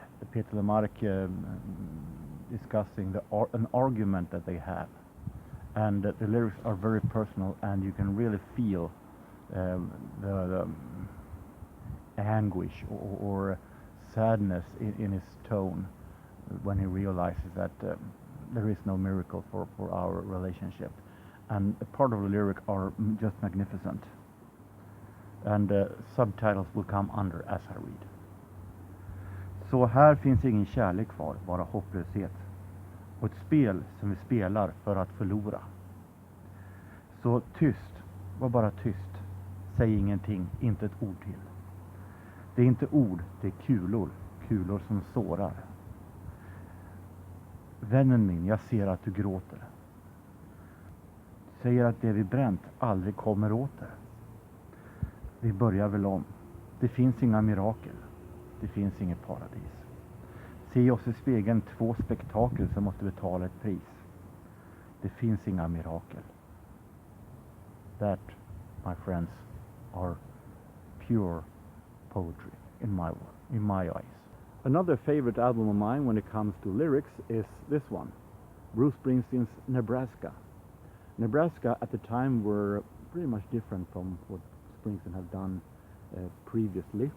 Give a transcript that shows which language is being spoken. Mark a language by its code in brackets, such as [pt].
[en] Peter Lemark discussing an argument that they have, and the lyrics are very personal, and you can really feel the anguish or sadness in his tone when he realizes that there is no miracle for our relationship. And a part of the lyric are just magnificent. And subtitles will come under as I read. [sv] Så här finns ingen kärlek kvar, bara hopplöshet. Och ett spel som vi spelar för att förlora. Så tyst, var bara tyst. Säg ingenting, inte ett ord till. Det är inte ord, det är kulor. Kulor som sårar. Vännen min, jag ser att du gråter. Säger att det vi bränt aldrig kommer åter. Vi börjar väl om. Det finns inga mirakel. Det finns inget paradis. Se oss i spegeln, två spektakel som måste betala ett pris. Det finns inga mirakel. [en] That, my friends, are pure poetry in my eyes. Another favorite album of mine when it comes to lyrics is this one, Bruce Springsteen's Nebraska. Nebraska at the time were pretty much different from what Springsteen had done previously.